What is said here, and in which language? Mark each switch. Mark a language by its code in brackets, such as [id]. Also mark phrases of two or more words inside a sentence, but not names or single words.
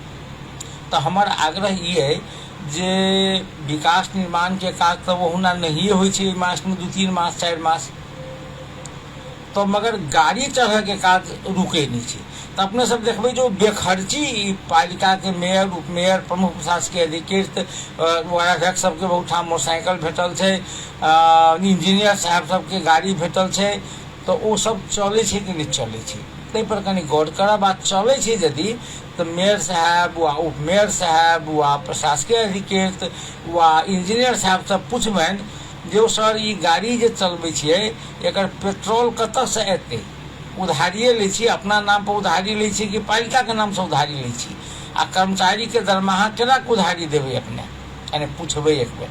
[mai] तो हमार आग्रह ये है जे विकास निर्माण के काज तो ओहुना नहीं होइ छै मास में 2-3 मास 4 मास, तो मगर गाड़ी चढ़ के काज रुके नहीं छै। तो अपने सब देखबे जो बेखर्ची पालिका के मेयर उप मेयर प्रमुख प्रशासकीय अधिकृत वार्डाध्यक्ष सबके बहुत ठाम मोटरसाइकिल भेटल छै, इंजीनियर साहब सबके गाड़ी भेटल छै, तो वो सब चले छै कि नहीं चले छै ताहि पर कनी गौर करब। बात चले छै यदि तो मेयर साहब व उप मेयर साहब व प्रशासकीय अधिकृत व इंजीनियर साहब सब पूछबनि जो सर ई गाड़ी जे चलबे छियै एकर पेट्रोल कतऽ से एतै, उधारिये ले छी, अपना नाम पर उधारी ले छी कि पालिका के नाम से उधारी ले छी, आ कर्मचारी के दरमाहा केना के उधारी देबै अपने, यानी पूछबै एक बेर।